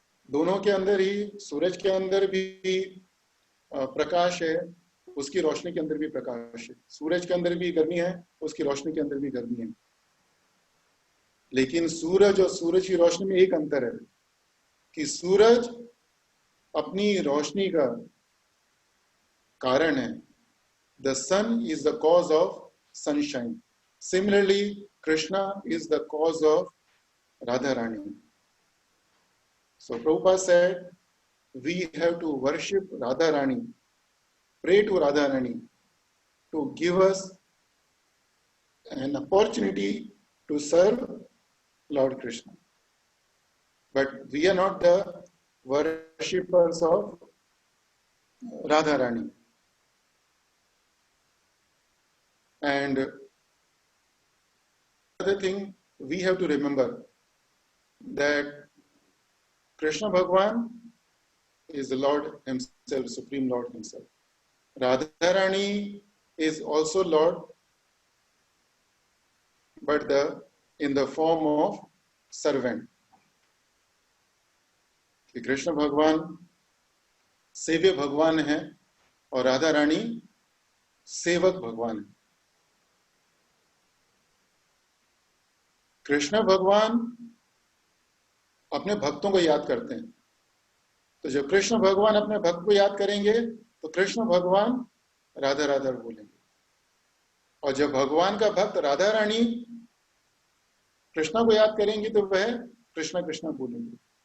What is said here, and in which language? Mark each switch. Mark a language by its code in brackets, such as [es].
[hi] दोनों के अंदर ही, सूरज के अंदर भी प्रकाश है, उसकी रोशनी के अंदर भी प्रकाश है। सूरज के अंदर भी गर्मी है, उसकी रोशनी के अंदर भी गर्मी है। लेकिन सूरज और सूरज की रोशनी में एक अंतर है कि सूरज अपनी रोशनी का कारण है। [en] The sun is the cause of sunshine. Similarly, Krishna is the cause of Radharani. So Prabhupada said, we have to worship Radharani, pray to Radharani to give us an opportunity to serve Lord Krishna. But we are not the worshippers of Radharani. And another thing we have to remember that Krishna Bhagwan is the Lord himself, Supreme Lord himself. Radharani is also Lord, but in the form of servant. [hi] कि कृष्ण भगवान सेव्य भगवान है और राधा रानी सेवक भगवान है। कृष्ण भगवान अपने भक्तों को याद करते हैं, तो जब कृष्ण भगवान अपने भक्त को याद करेंगे तो कृष्ण भगवान राधा राधा बोलेंगे, और जब भगवान का भक्त राधा रानी कृष्ण को याद करेंगे तो वह कृष्ण कृष्ण बोलेंगे।